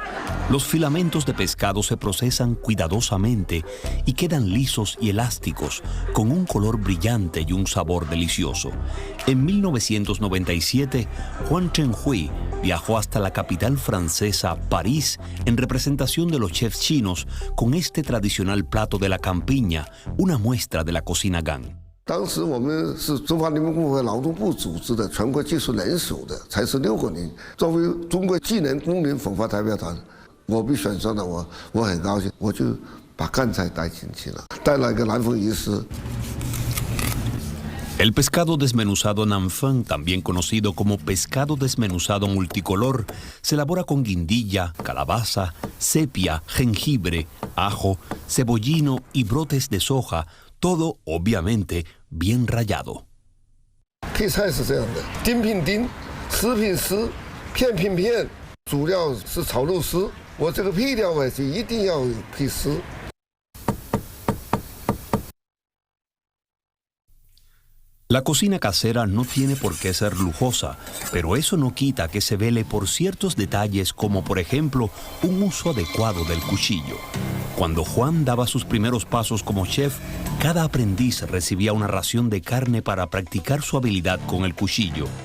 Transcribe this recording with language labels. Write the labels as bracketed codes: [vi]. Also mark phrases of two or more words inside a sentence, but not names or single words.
[es] Los filamentos de pescado se procesan cuidadosamente y quedan lisos y elásticos, con un color brillante y un sabor delicioso. En 1997, Huang Chenghui viajó hasta la capital francesa, París, en representación de los chefs chinos, con este tradicional plato de la campiña, una muestra de la cocina Gan. [zh] 当时我们是中华人民共和国劳动部组织的全国技术人手的，才是6个人。作为中国技能工人粉发代表团，我被选上了，我很高兴，我就把干菜带进去了，带了一个南风鱼丝。 [es] El pescado desmenuzado Nanfeng, también conocido como pescado desmenuzado multicolor, se elabora con guindilla, calabaza, sepia, jengibre, ajo, cebollino y brotes de soja, todo, obviamente, bien rallado. [zh] 配菜是这样的：丁品丁，丝品丝，片品片，主料是炒肉丝。我这个配料啊，就一定要配丝。 [es] La cocina casera no tiene por qué ser lujosa, pero eso no quita que se vele por ciertos detalles como, por ejemplo, un uso adecuado del cuchillo. Cuando Juan daba sus primeros pasos como chef, cada aprendiz recibía una ración de carne para practicar su habilidad con el cuchillo.